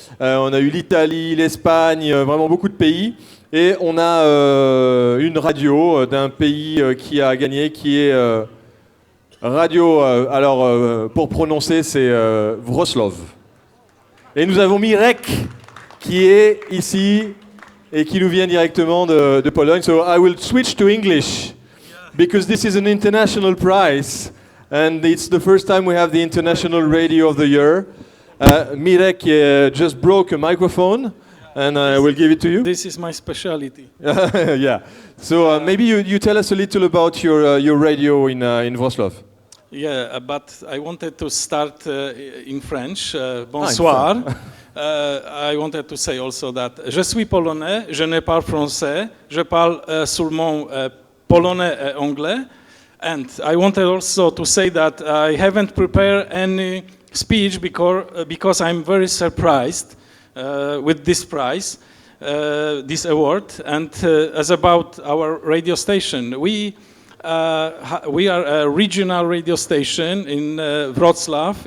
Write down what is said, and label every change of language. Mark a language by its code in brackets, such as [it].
[fr] On a eu l'Italie, l'Espagne, vraiment beaucoup de pays. Et on a une radio d'un pays qui a gagné, qui est radio. Pour prononcer, c'est Wrocław. Et nous avons Mirek, qui est ici et qui nous vient directement de Pologne. [en] So I will switch to English because this is an international prize and it's the first time we have the International Radio of the Year. Mirek just broke a microphone and I will give it to you. This is my specialty. Yeah. So maybe you tell us a little about your radio in Wrocław. Yeah, but I wanted to start in French. [fr] Bonsoir. [en] I wanted to say also that [fr] je suis polonais, je ne parle français, je parle seulement polonais et anglais. [en] And I wanted also to say that I haven't prepared any speech because I'm very surprised with this prize, this award. And as about our radio station, we are a regional radio station in Wrocław.